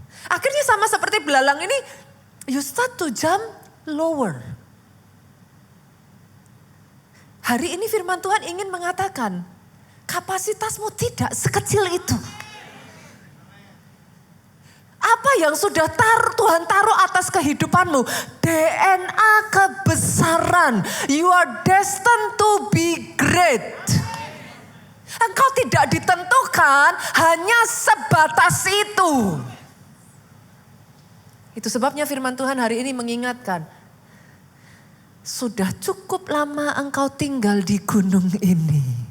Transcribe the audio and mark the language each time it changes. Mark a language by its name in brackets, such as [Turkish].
[Indonesian] Akhirnya sama seperti belalang ini, [English] you start to jump lower. [Indonesian] Hari ini firman Tuhan ingin mengatakan, kapasitasmu tidak sekecil itu. Apa yang sudah Tuhan taruh atas kehidupanmu? DNA kebesaran. [English] You are destined to be great. [Indonesian] Engkau tidak ditentukan hanya sebatas itu. Itu sebabnya firman Tuhan hari ini mengingatkan. Sudah cukup lama engkau tinggal di gunung ini.